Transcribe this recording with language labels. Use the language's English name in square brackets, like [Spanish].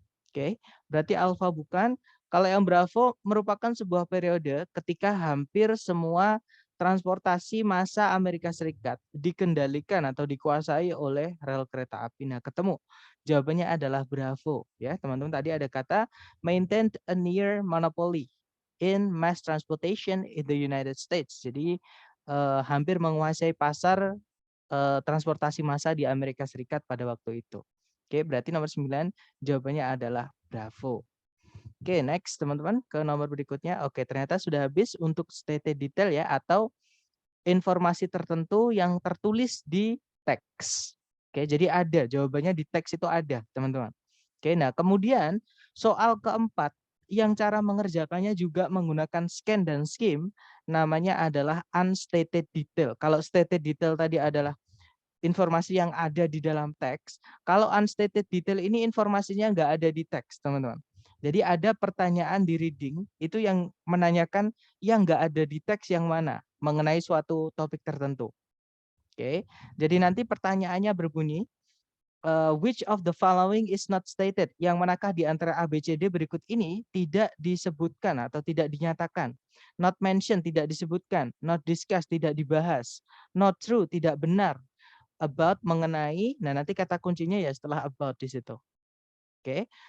[Indonesian] Oke, berarti alfa bukan. Kalau yang Bravo merupakan sebuah periode ketika hampir semua transportasi massa Amerika Serikat dikendalikan atau dikuasai oleh rel kereta api. Nah, ketemu. Jawabannya adalah Bravo ya, teman-teman. Tadi ada kata [English] maintain a near monopoly in mass transportation in the United States. [Indonesian] Jadi hampir menguasai pasar transportasi massa di Amerika Serikat pada waktu itu. Oke, berarti nomor 9 jawabannya adalah Bravo. Oke, next teman-teman ke nomor berikutnya. Oke, ternyata sudah habis untuk stated detail ya atau informasi tertentu yang tertulis di teks. Oke, jadi ada jawabannya di teks itu ada, teman-teman. Oke, nah kemudian soal keempat yang cara mengerjakannya juga menggunakan scan dan skim namanya adalah unstated detail. Kalau stated detail tadi adalah informasi yang ada di dalam teks. Kalau unstated detail ini informasinya nggak ada di teks, teman-teman. Jadi ada pertanyaan di reading itu yang menanyakan yang nggak ada di teks yang mana mengenai suatu topik tertentu. Oke, jadi nanti pertanyaannya berbunyi, [English] which of the following is not stated? [Indonesian] Yang manakah di antara A, B, C, D berikut ini tidak disebutkan atau tidak dinyatakan? [English] Not mentioned, [Indonesian] tidak disebutkan. [English] Not discussed, [Indonesian] tidak dibahas. [English] Not true, [Indonesian] tidak benar. About, mengenai. Nah, nanti kata kuncinya ya setelah about di situ. Oke.